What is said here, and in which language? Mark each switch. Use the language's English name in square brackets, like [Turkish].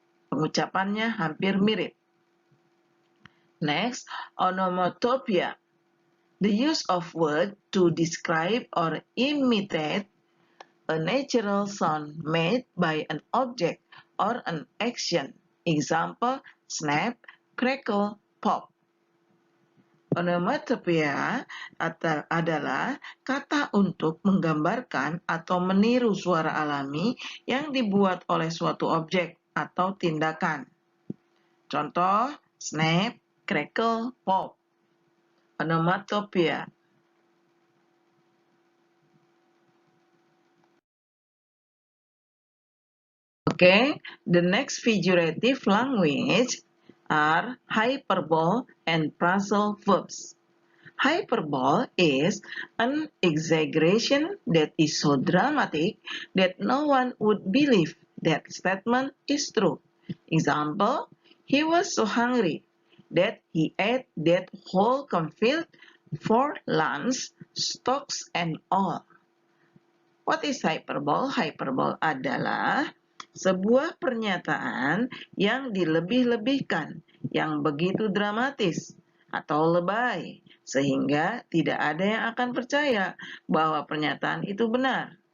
[Indonesian] Pengucapannya hampir mirip. Next, onomatopoeia. [English] The use of words to describe or imitate a natural sound made by an object or an action. Example, snap, crackle, pop. [Indonesian] Onomatopoeia adalah kata untuk menggambarkan atau meniru suara alami yang dibuat oleh suatu objek atau tindakan. Contoh, snap, crackle, pop. Onomatopoeia. [English] Okay, the next figurative language are hyperbole and phrasal verbs. Hyperbole is an exaggeration that is so dramatic that no one would believe that statement is true. Example, he was so hungry that he ate that whole cornfield for lunch, stocks and all. What is hyperbole? [Indonesian] Hyperbole adalah sebuah pernyataan yang dilebih-lebihkan, yang begitu dramatis atau lebay, sehingga tidak ada yang akan percaya bahwa pernyataan itu benar.